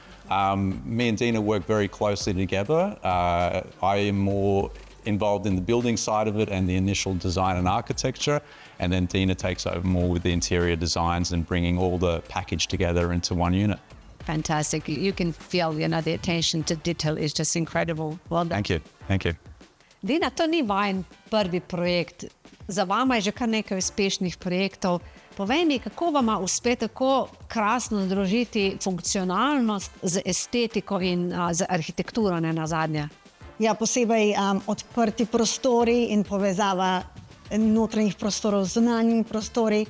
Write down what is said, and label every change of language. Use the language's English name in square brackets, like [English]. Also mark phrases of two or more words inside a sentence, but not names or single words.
[English] Me and Dina work very closely together. I am more involved in the building side of it and the initial design and architecture, and then Dina takes over more with the interior designs and bringing all the package together into one unit. Fantastic. You can feel, the attention to detail is just incredible. Well done. Thank you. [Slovenian] Dina, to ni vajen prvi projekt. Za vama je že kar nekaj uspešnih projektov. Povej mi, kako vama uspe tako krasno združiti funkcionalnost z estetiko in z arhitekturo, ne nazadnje? Ja, posebej odprti prostori in povezava notranjih prostorov z zunanjimi prostori.